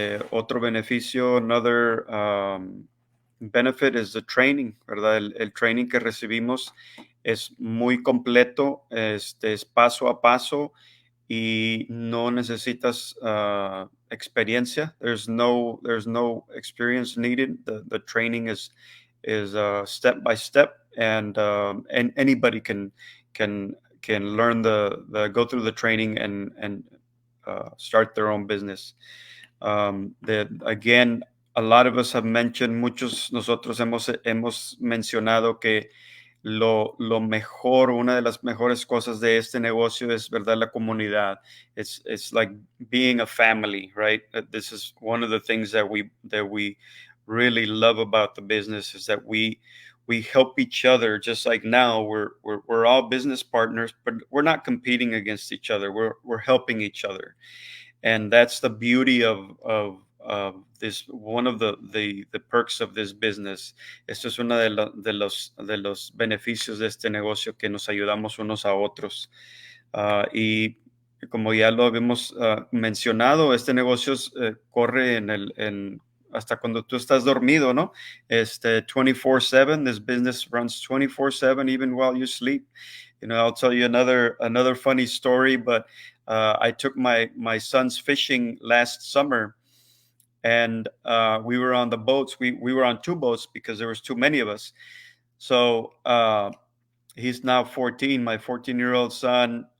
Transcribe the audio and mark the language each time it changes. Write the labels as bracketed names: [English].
[Spanish] Otro beneficio, [English] another benefit is the training, [Spanish] ¿verdad? El training que recibimos es muy completo, es paso a paso y no necesitas experiencia. [English] There's no experience needed. The training is step by step, and anybody can learn go through the training and start their own business. Again, a lot of us have mentioned, [Spanish] nosotros hemos mencionado que lo mejor, una de las mejores cosas de este negocio es, ¿verdad?, la comunidad. [English] It's like being a family, right? This is one of the things that we really love about the business, is that we help each other. Just like now, we're all business partners, but we're not competing against each other. We're helping each other, and that's the beauty of this. One of the perks of this business. [Spanish] Esto es uno de los beneficios de este negocio, que nos ayudamos unos a otros. Y como ya lo habíamos mencionado, este negocio corre hasta cuando tú estás dormido, ¿no? 24/7. [English] This business runs 24/7, even while you sleep. You know, I'll tell you another funny story, but I took my sons fishing last summer, and we were on the boats. We were on two boats because there was too many of us. So he's now 14, my 14-year-old son.